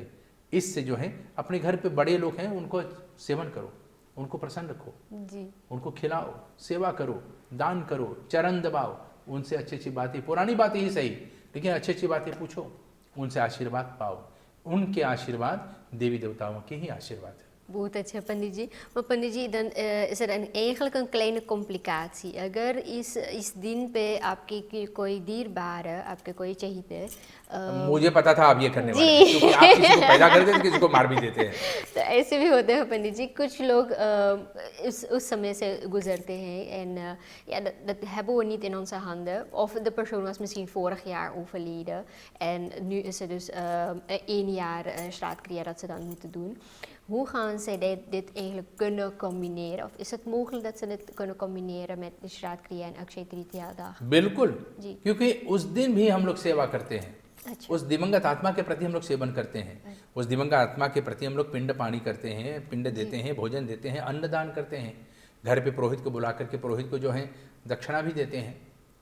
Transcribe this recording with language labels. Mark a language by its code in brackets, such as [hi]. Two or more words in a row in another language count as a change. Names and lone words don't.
[hi] इससे जो है अपने घर पे बड़े लोग हैं उनको सेवन करो, उनको प्रसन्न रखो जी, उनको खिलाओ, सेवा करो, दान करो, चरण दबाओ, उनसे अच्छी अच्छी बातें, पुरानी बातें ही सही लेकिन अच्छी अच्छी बातें पूछो, उनसे आशीर्वाद पाओ। उनके आशीर्वाद देवी देवताओं के ही आशीर्वाद है। बहुत अच्छा पंडित जी। Maar पंडित जी, [nl] dan is er eigenlijk een kleine complicatie. [hi] अगर इस दिन पे आपके कोई दीरबार, आपके कोई चहीते, मुझे पता था आप ये करने वाले हैं, क्योंकि आप किसी को पैदा कर देते हैं, किसी को मार भी देते हैं। तो ऐसे भी होते हैं पंडित जी। कुछ लोग उस समय से गुजरते हैं [nl] en ja, dat hebben we niet in onze handen. Of de persoon was misschien vorig jaar overleden en nu is er dus 1 jaar straatkriya dat ze dan moeten doen. Hoe gaan zij dit eigenlijk kunnen combineren? Of is het mogelijk dat ze dit kunnen combineren met de श्राद्ध en अक्षय तृतीया dag? [hi] बिल्कुल जी, क्योंकि उस दिन भी हम लोग सेवा करते हैं। अच्छा। उस दिवंगत आत्मा के प्रति हम लोग सेवन करते हैं। उस दिवंगत आत्मा के प्रति हम लोग पिंड पानी करते हैं, पिंड देते हैं, भोजन देते हैं, अन्नदान करते हैं। घर पे पुरोहित को बुला करके पुरोहित को जो है दक्षिणा भी देते हैं।